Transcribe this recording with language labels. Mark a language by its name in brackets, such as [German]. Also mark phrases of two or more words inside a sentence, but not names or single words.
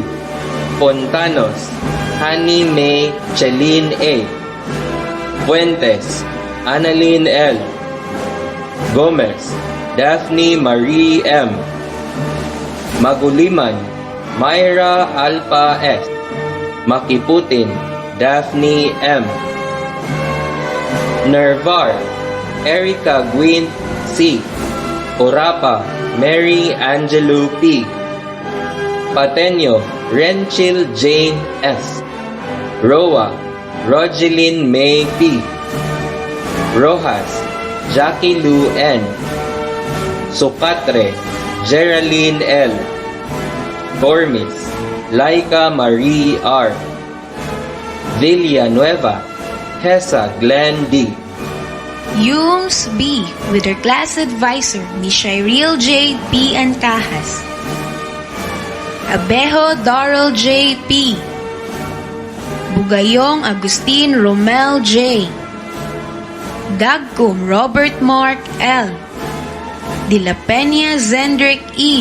[English] Fontanos, Honey May Cheline A. Fuentes, Annalyn L. Gomez, Daphne Marie M. Maguliman, Myra Alpha S. Makiputin, Daphne M. Nervar, Erica Gwyn C. Orapa, Mary Angelo P. Pateño, Renchil Jane S. Roa, Rogeline May P. Rojas, Jackie Lou N. Socatre, Geraldine L. Tormis, Laika Marie R. Villanueva, Hessa Glenn D. UMS B with her class advisor, Miss Shireel J. P. Ancajas. Abejo Doral J. P. Bugayong Agustin Romel J. Dagcom Robert Mark L. De La Peña Zendrick E.